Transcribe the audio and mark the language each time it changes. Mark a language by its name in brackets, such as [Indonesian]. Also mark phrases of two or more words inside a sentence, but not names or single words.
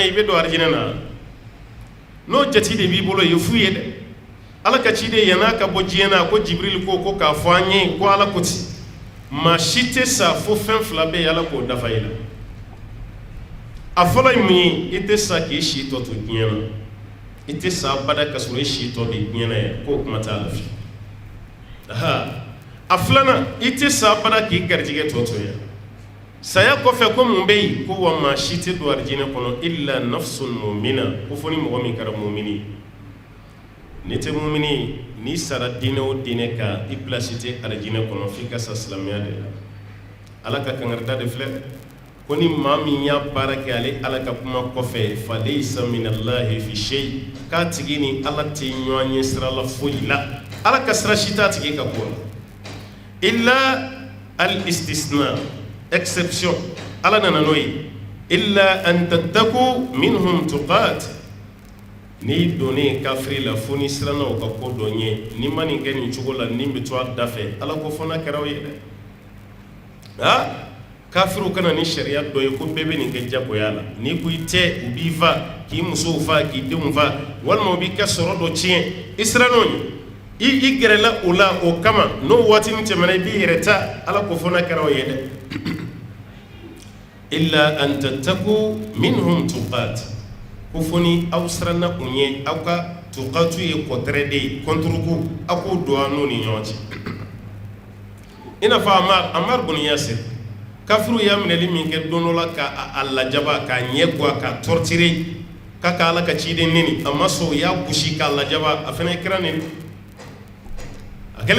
[Bambara] ye i bɛ don arijinɛ na n'o jate de b'i bolo ye fu ye dɛ ala ka ciden yan'a ka bɔ diɲɛ na ko jibirili ko k'a fɔ an ye ko ala ko ten maa si tɛ sa fo fɛn fila bɛ yen ala k'o dafa i la a fɔlɔ ye mun ye i tɛ sa k'i si tɔ to diɲɛ na i tɛ sa abada ka sɔrɔ i si tɔ de diɲɛ na yan k'o kuma t'a la fiyewu a filanan i tɛ sa abada k'i garijɛgɛ tɔ to yan saya kɔfɛ ko mun bɛ yen ko wa maa si tɛ don arijinɛ kɔnɔ [Arabic] إلا نفس مؤمنة [Bambara] ko fɔ ni mɔgɔ min kɛra mumini ni tɛ mumini ni sara diinɛ o diinɛ kan i place tɛ arijinɛ kɔnɔ f'i ka sa silamɛya de la ala ka kangarida de filɛ ko ni maa min y'a baara kɛ ale ala ka kuma kɔfɛ [Arabic] فليس من الله في شيء [Bambara] k'a tigi ni ala tɛ ɲɔgɔn ye sira la foyi la ala ka sira si t'a tigi ka ko la [Arabic] إلا الاستثناء [Bambara] exception ala nana n'o ye [Arabic] إلا أن تتقوا منهم تقاة [Bambara] ni donnen kafiri la fo ni siranna o ka ko dɔ ɲɛ ni ma nin kɛ nin cogo la nin bɛ to a da fɛ ala ko fɔ n'a kɛra o ye dɛ kafiriw kana ni sariya dɔ ye ko bɛɛ bɛ nin kɛ jagoya la n'i ko i tɛ u b'i fa k'i musow fa k'i denw fa walima u b'i ka sɔrɔ dɔ tiɲɛ i sirann'o ɲɛ i gɛrɛla o la o kama n'o waati nin tɛmɛna i b'i yɛrɛ ta ala ko fɔ n'a kɛra o ye dɛ [Arabic] إلا أن تتقوا منهم تقاة [Bambara] ko fɔ ni aw siranna u ɲɛ aw ka tuqatu ye kɔtɛrɛ de ye kɔnturuku aw k'o don a n'u ni ɲɔgɔn cɛ i n'a fɔ Amar bun Yasir kafiru y'a minɛli min kɛ don dɔ la k'a lajaba k'a ɲɛ guwa k'a torturer k'a ka ala ka ciden neni a ma sɔn o y'a gosi k'a lajaba a fana ye kira neni a kɛlen